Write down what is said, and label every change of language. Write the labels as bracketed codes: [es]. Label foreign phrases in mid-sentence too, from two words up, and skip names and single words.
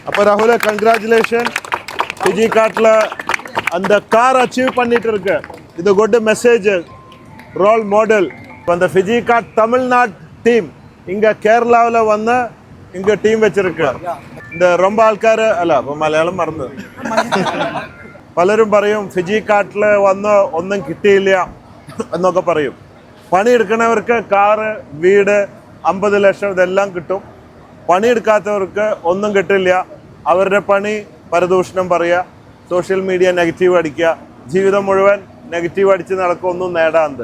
[ta] அப்போ ராகுல கங்க்ராச்சுலேஷன் ஃபிஜி கார்ட்டில் அந்த கார் அச்சீவ் பண்ணிட்டு இருக்கு. இது [en] good message, role model. [ta] இப்போ அந்த ஃபிஜி கார்ட் தமிழ்நாடு டீம் இங்கே கேரளாவில் வந்து இங்கே டீம் வச்சிருக்கு. இந்த ரொம்ப [ml] ആൾക്കാർ അല്ല അപ്പോൾ മലയാളം മറന്നു. പലരും പറയും ഫിജി കാർട്ടിൽ വന്ന് ഒന്നും കിട്ടിയില്ല എന്നൊക്കെ പറയും. പണിയെടുക്കുന്നവർക്ക് കാറ്, വീട്, 50 ലക്ഷം ഇതെല്ലാം കിട്ടും. പണിയെടുക്കാത്തവർക്ക് ഒന്നും കിട്ടില്ല. അവരുടെ പണി പരദൂഷണം പറയുക, [en] social media negative [ml] അടിക്കുക, ജീവിതം മുഴുവൻ നെഗറ്റീവ് അടിച്ച് നടക്കുക, ഒന്നും നേടാന്ത്.